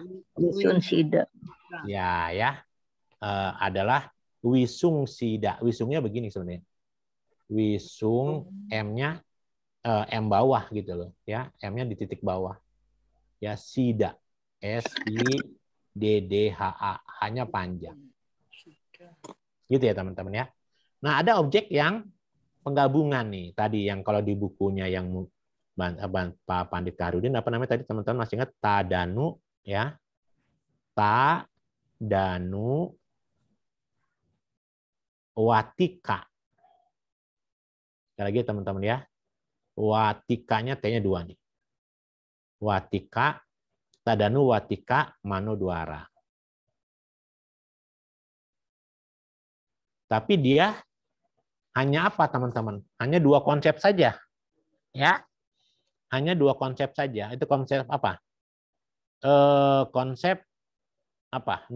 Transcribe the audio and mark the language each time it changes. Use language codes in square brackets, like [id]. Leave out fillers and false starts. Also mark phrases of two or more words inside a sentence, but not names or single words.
[id] Wisungsida. Ya, adalah wisungsida. Wisungnya begini sebenarnya. Wisung M-nya M bawah gitu loh, ya. M-nya di titik bawah. Ya, sida. S-I-D-D-H-A. Hanya panjang. Gitu ya teman-teman ya. Nah, ada objek yang penggabungan nih. Tadi yang kalau di bukunya yang Pak Pandit Kaharudin, apa namanya tadi teman-teman masih ingat? Tadanu ya. [pi] Tadanu watika. [id] Sekali lagi teman-teman ya. Watikanya T-nya 2 nih. [pi] Watika, tadanu watika Manodwara. [id] Tapi dia hanya apa teman-teman? Hanya 2 konsep saja. Ya. Hanya 2 konsep saja. Itu konsep apa? Konsep apa?